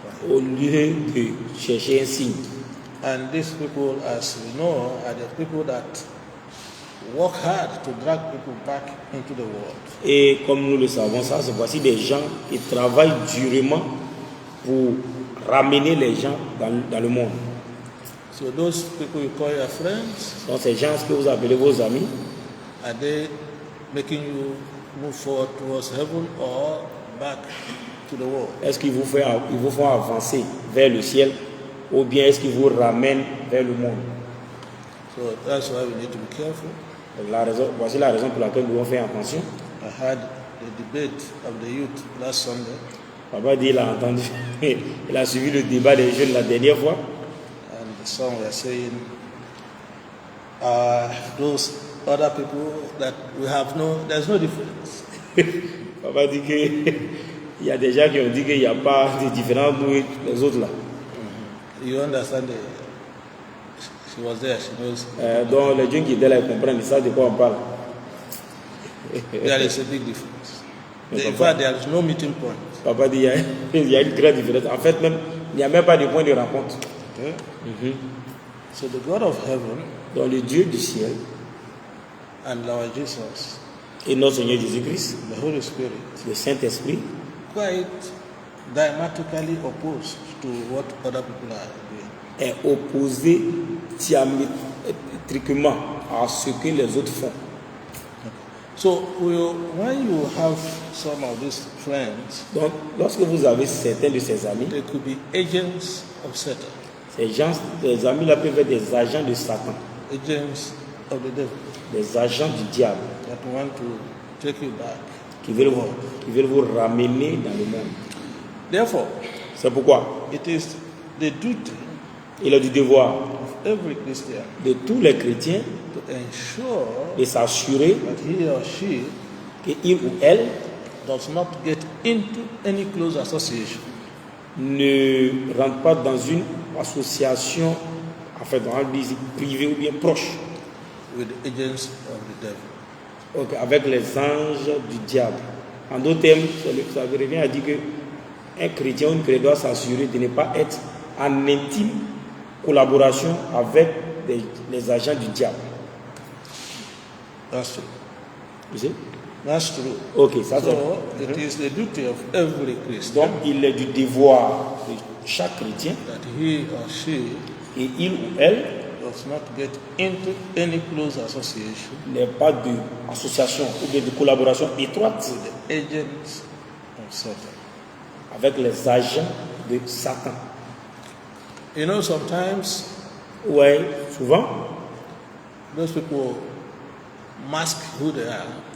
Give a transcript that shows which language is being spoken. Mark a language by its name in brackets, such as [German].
[French] au lieu de chercher un signe. [English] And these people, as we know, are the people that work hard to drag people back into the world. [French] Et comme nous le savons, ça, c'est voici des gens qui travaillent durement pour ramener les gens dans le monde. [English] So those people you call your friends, [French] Donc ces gens que vous appelez vos amis, [English] are they making you move forward towards heaven or back to the world? [French] est-ce qu'ils vous font avancer vers le ciel ou bien est-ce qu'ils vous ramènent vers le monde? [English] So that's why we need to be careful. [French] Voici la raison pour laquelle nous devons faire attention. [English] I had the debate of the youth last Sunday, [French] Papa dit, il a entendu, il a suivi le débat des jeunes la dernière fois. [English] and some were saying, those other people that we have there's no difference. [French] Papa dit qu'il y a des gens qui ont dit qu'il n'y a pas de différence nous et les autres là. [English] You understand? She was there. She knows. [French] Donc les jeunes qui étaient là, ils comprennent, ils savent de quoi on parle. [English] There is a big difference. In fact, there is no meeting point. [French] Papa dit il y a une grande différence. En fait, même, il n'y a même pas de point de rencontre. [English] Okay? So the God of heaven [French] Donc le Dieu du ciel [English] and our Jesus, [French] et notre Seigneur Jésus-Christ, [English] the Holy Spirit, [French] le Saint-Esprit, [English] quite diametrically opposed to what other people are doing. [French] est opposé diamétriquement à ce que les autres font. [English] So when you have some of these friends, [French] Donc, lorsque vous avez certains de ces amis, [English] they could be agents of Satan, [French] ces amis-là peuvent être des agents de Satan, [English] agents of the devil, [French] des agents du diable, [English] that want to take you back. [French] qui veulent vous ramener dans le monde. [English] Therefore, [French] C'est pourquoi [English] it is the duty [French] il est du devoir [English] of every Christian [French] de tous les chrétiens [English] to ensure [French] de s'assurer [English] that he or she [French] qu'il ou elle [English] does not get into any close association [French] ne rentre pas dans une association, en fait, dans l'église privée ou bien proche, [English] with the agents of the devil. [French] avec les anges du diable. En d'autres termes, ça revient à dire qu'un chrétien ou une chrétienne doit s'assurer de ne pas être en intime collaboration avec les agents du diable. [English] That's true. [French] Vous savez? [English] That's true. [French] Ok, ça c'est. [English] So it is the duty of every Christian [French] Donc, il est du devoir de chaque chrétien, [English] that he or she [French] et il ou elle [English] does not get into any close association [French] n'ait pas d'association ou bien de collaboration étroite [English] with the agents of Satan. [French] avec les agents de Satan. [English] You know, sometimes [French] Ouais, souvent, [English] those people mask who they are,